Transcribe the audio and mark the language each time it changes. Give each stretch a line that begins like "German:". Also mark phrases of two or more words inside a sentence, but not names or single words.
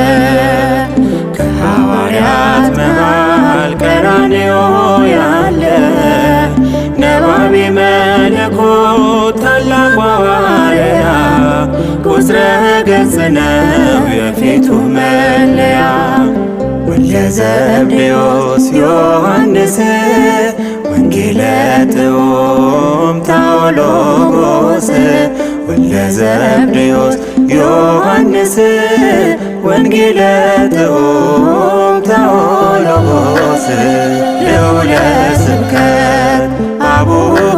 Amharic: ከሐዋርያት መሃል ቀራንዮ ያለ
Geez: ነባቤ መለኮት
Amharic: ታላቁ ሐዋርያ
Geez: ቁጽረ ገጽ
Amharic: ነው የፊቱ መለያ ወልደ ዘብዴዎስ ዮሐንስ
Geez: ወንጌለ ጥዑም
Amharic: ታኦሎጎስ ወልደ ዘብዴዎስ ዮሐንስ
Geez: ወንጌለ ጥዑም
Amharic: ታኦሎጎስ
Geez: ልዑለ ስብከት አቡነ